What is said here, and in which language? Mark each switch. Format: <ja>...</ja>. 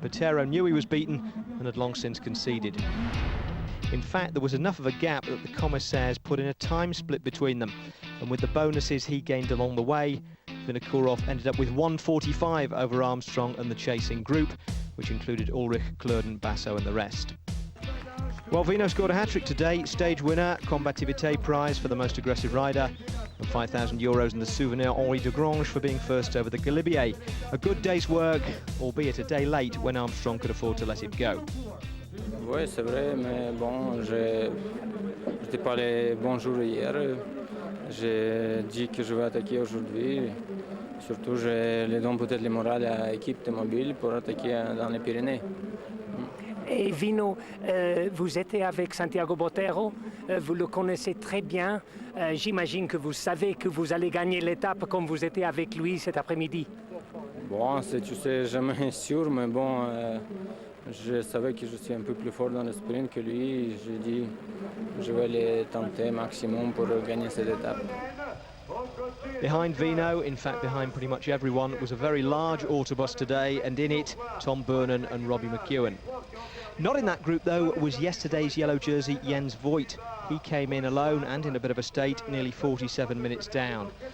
<en>Botero knew he was beaten and had long since conceded. In fact, there was enough of a gap that the commissaires put in a time split between them, and with the bonuses he gained along the way, Vinokourov ended up with 1:45 over Armstrong and the chasing group, which included Ulrich, Klurden, Basso and the rest. Well, Vino scored a hat-trick today, stage winner, Combativité prize for the most aggressive rider, and €5,000 in the Souvenir Henri de Grange for being first over the Galibier. A good day's work, albeit a day late when Armstrong could afford to let it go.</en> <fr>Oui, c'est vrai, mais bon, je n'étais pas les bons jours hier. J'ai dit que je vais attaquer aujourd'hui. Surtout, je les donne peut-être le moral à l'équipe de mobile pour attaquer dans les Pyrénées. Et Vino, vous étiez avec Santiago Botero, vous le connaissez très bien. J'imagine que vous savez que vous allez gagner l'étape comme vous étiez avec lui cet après-midi. Bon, tu sais jamais sûr, mais bon, je savais que je suis un peu plus fort dans le sprint que lui. J'ai dit je vais le tenter maximum pour gagner cette étape.</fr> <en>Behind Vino, in fact behind pretty much everyone, was a very large autobus today, and in it Tom Burnham and Robbie McEwen. Not in that group though was yesterday's yellow jersey Jens Voigt. He came in alone and in a bit of a state, nearly 47 minutes down.</en>